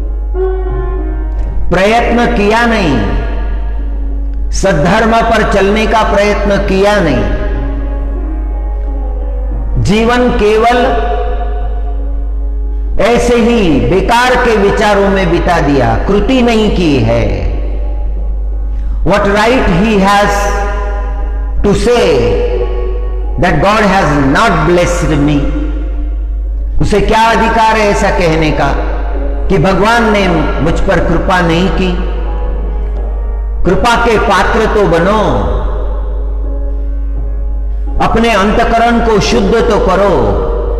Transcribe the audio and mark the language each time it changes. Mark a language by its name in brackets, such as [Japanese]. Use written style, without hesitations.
[Hindi] प्रयत्न किया नहीं, सद्धर्म पर चलने का प्रयत्न किया नहीं, जीवन केवल ऐसे ही बेकार के विचारों में बिता दिया, कृति नहीं की है। [English] What right he has to say that God has not blessed me? [Hindi] उसे क्या अधिकार है ऐसा कहने का कि भगवान ने मुझ पर कृपा नहीं की? कृपा के पात्र तो बनो, अपने अंतकरण को शुद्ध तो करो।